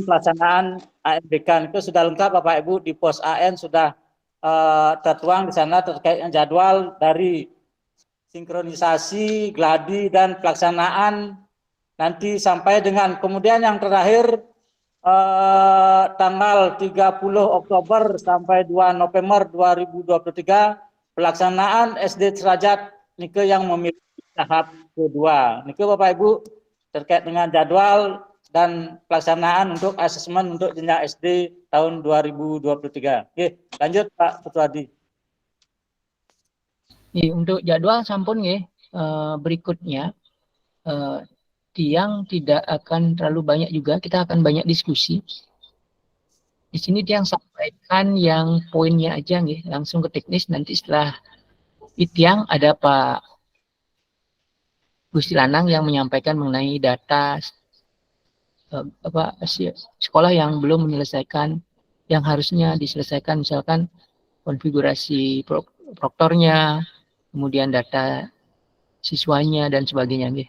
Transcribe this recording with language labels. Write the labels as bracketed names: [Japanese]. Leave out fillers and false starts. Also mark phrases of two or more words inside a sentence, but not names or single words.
[Indonesian] pelaksanaan ANBK itu sudah lengkap Bapak Ibu di pos AN sudah tertuang di sana terkait dengan jadwal dari sinkronisasi, gladi dan pelaksanaan nanti sampai dengan kemudian yang terakhir tanggal 30 Oktober sampai 2 November 2023 pelaksanaan SD sederajat nike yang memiliki tahap kedua. Nike Bapak Ibu terkait dengan jadwal dan pelaksanaan untuk asesmen untuk jenjang SD tahun 2023. Oke, lanjut Pak Ketua Adi. Untuk jadwal [Balinese] sampun nggih [Indonesian] berikutnya Tiang tidak akan terlalu banyak juga, kita akan banyak diskusi. Di sini Tiang sampaikan yang poinnya aja nggih, langsung ke teknis nanti setelah Tiang ada Pak Gusti Lanang yang menyampaikan mengenai data sekolah yang belum menyelesaikan yang harusnya diselesaikan, misalkan konfigurasi proktornya, kemudian data siswanya dan sebagainya nggih.